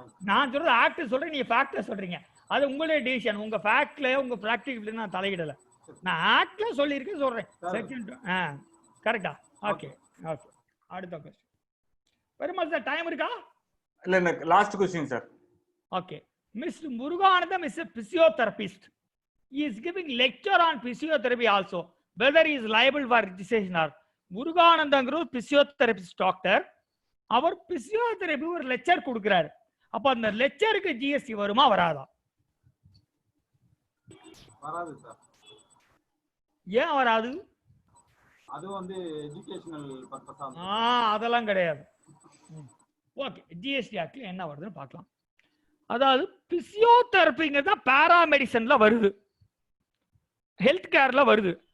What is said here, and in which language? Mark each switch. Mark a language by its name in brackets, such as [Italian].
[Tamil] நான் சொல்றது ஆக்ட் சொல்றேன், நீங்க ஃபேக்ட் சொல்றீங்க. அது உங்களுடைய டிசிஷன். உங்க ஃபேக்ட்ல உங்க பிராக்டிகல் நான் தலையிடல, நான் ஆக்ட்ல சொல்லியிருக்கேன் சொல்றேன். செக்ஷன் கரெக்டா? Okay okay. அடுத்த क्वेश्चन. பெருமாள் சார் டைம் இருக்கா? இல்ல last question sir. Okay. [English] Mister Muruganandam is a physiotherapist. He is giving lecture on physiotherapy also. Whether he is liable for registration or [Tamil] முருகானந்தங்கிற physiotherapist doctor, our physiotherapy ஒரு lecture கொடுக்கிறாரு. அப்ப அந்த லெக்சருக்கு GST வருமா வராதா? வராது sir. ஏன் வராது? அது வந்து எஜுகேஷனல் பர்பஸா. அதெல்லாம் கிடையாது. ஓகே, ஜிஎஸ்டி ஆக்ட்ல என்ன வருதுன்னு பார்க்கலாம். அதாவது பிசியோதெரபிங்கிறது தான் பாராமெடிசன்ல வருது, ஹெல்த் கேர்ல வருது.